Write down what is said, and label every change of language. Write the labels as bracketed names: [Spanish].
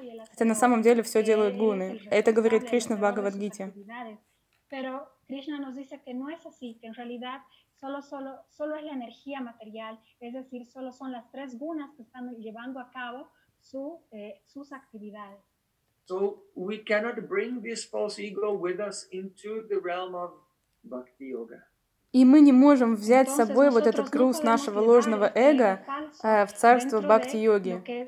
[Russian] Хотя на самом деле все делают гуны. Это говорит Кришна в Бхагавадгите. [English] So we cannot bring this false ego with us into the realm of bhakti yoga. [Russian] И мы не можем взять с собой вот этот груз нашего ложного эго в царство бхакти йоги.